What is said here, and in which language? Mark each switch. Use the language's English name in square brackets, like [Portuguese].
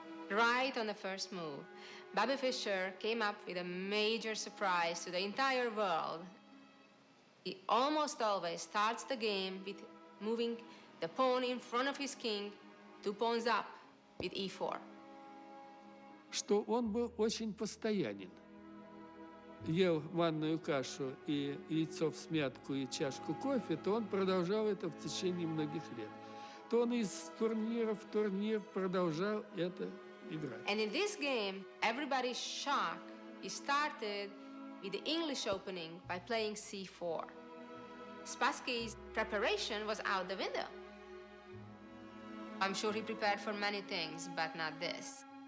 [English] Right on the first move, Bobby Fischer came up with a major surprise to the entire world. He almost always starts the game with moving the pawn in front of his king 2 pawns up with e4. [Russian] Что он был очень постоянен. Ел манную кашу и яйцо в смятку и чашку кофе, то он продолжал это в течение многих лет. То он из турнира в турнир продолжал это играть. [English] And in this game, everybody's shocked. He started with the English opening by playing c4. Spassky's preparation was out the window. I'm sure he prepared for many things, but not this.